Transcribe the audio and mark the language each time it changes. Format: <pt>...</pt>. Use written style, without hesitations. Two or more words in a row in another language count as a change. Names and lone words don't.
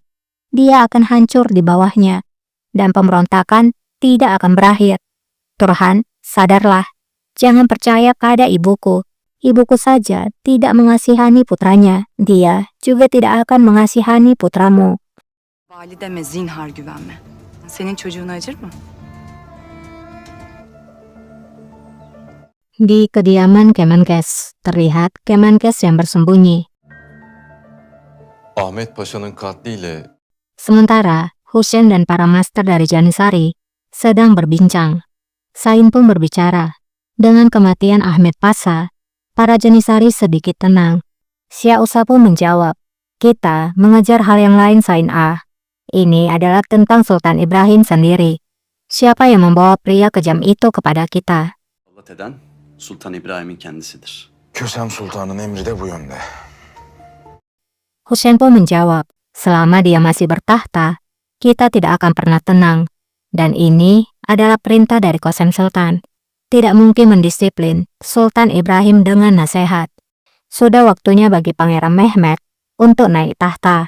<id>Dia akan hancur di bawahnya. Dan pemberontakan tidak akan berakhir. Turhan, sadarlah. Jangan percaya pada ibuku. Ibuku saja tidak mengasihani putranya. Dia juga tidak akan mengasihani putramu."</id> <tr>Valideme zinhar güvenme. Senin çocuğun acır mı?</tr> <id>Di kediaman Kemenkes, terlihat Kemenkes yang bersembunyi.</id> <tr>Ahmet Paşa'nın katliyle</tr> <id>Sementara, Hussein dan para master dari Janisari sedang berbincang. Sain pun berbicara. Dengan kematian Ahmed Pasha, para Janisari sedikit tenang. Xia Usa pun menjawab, "Kita mengejar hal yang lain, Sain A. Ini adalah tentang Sultan Ibrahim sendiri. Siapa yang membawa pria kejam itu kepada kita?"</id> <tr>Musallat eden Sultan İbrahim'in kendisidir. Kösem Sultan'ın emri de bu yönde.</tr> <id>Hussein pun menjawab, "Selama dia masih bertahta, kita tidak akan pernah tenang. Dan ini adalah perintah dari Qasem Sultan. Tidak mungkin mendisiplin Sultan Ibrahim dengan nasihat. Sudah waktunya bagi Pangeran Mehmet untuk naik tahta.</id>